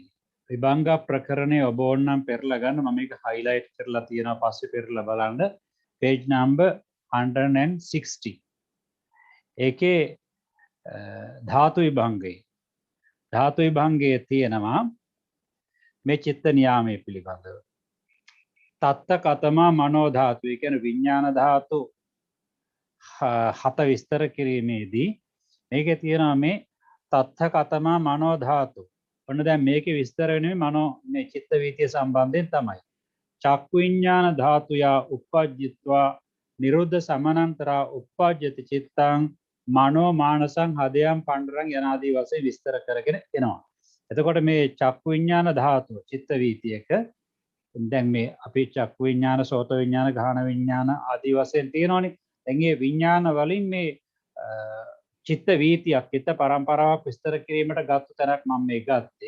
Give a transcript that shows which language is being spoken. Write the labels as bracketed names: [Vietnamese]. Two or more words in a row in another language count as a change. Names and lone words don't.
[Sinhala] විභංග ප්‍රකරණය ඔබ ඕනනම් පෙරලා ගන්න. මම මේක highlight කරලා තියෙනවා පස්සේ පෙරලා බලන්න. [English] page number [Sinhala] 160. ඒකේ ධාතු විභංගයේ තියෙනවා මේ චිත්ත නියාමයේ පිළිබඳව. [Pali] තත්ත කතමා මනෝ ධාතු. [Sinhala] ඒ කියන්නේ විඥාන ධාතු 7 විස්තර කිරීමේදී මේකේ තියෙනවා මේ [Pali] තත්ත කතමා මනෝ ධාතු. [Sinhala] ඔන්න දැන් මේකේ විස්තර වෙන්නේ මනෝ මේ චිත්ත වීතිය සම්බන්ධයෙන් තමයි. [Pali] චක්කු විඥාන ධාතුයා uppajjitva නිරෝධ සමානන්තරා uppajjati චිත්තං මනෝ මානසං හදයන් පණ්ඩරං [Sinhala] යනාදී වශයෙන් විස්තර කරගෙන එනවා. එතකොට මේ චක්කු විඥාන ධාතුව චිත්ත වීතියක දැන් මේ අපි චක්කු විඥාන, සෝත විඥාන, ගාහන විඥාන ආදී වශයෙන් තියෙනවානේ. දැන් මේ විඥාන වලින් මේ චිත්ත වීතියක්, චිත්ත පරම්පරාවක් විස්තර කිරීමට ගත්ත තැනක් මම මේ ගත්තේ.